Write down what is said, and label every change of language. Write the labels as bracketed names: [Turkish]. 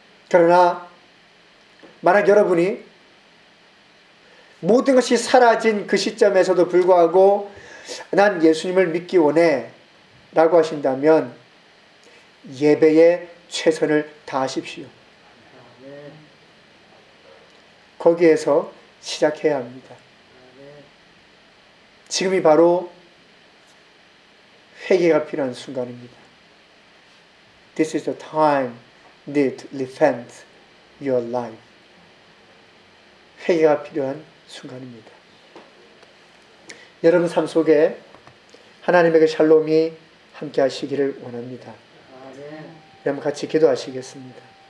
[Korean] 그러나 만약 여러분이 모든 것이 사라진 그 시점에서도 불구하고 난 예수님을 믿기 원해 라고 하신다면 예배에 최선을 다하십시오. 거기에서 시작해야 합니다. 지금이 바로 회개가 필요한 순간입니다. [English] This is the time you need to repent your life. [Korean] 회개가 필요한 순간입니다. 여러분 삶 속에 하나님의 그 샬롬이 함께 하시기를 원합니다. 여러분 같이 기도하시겠습니다.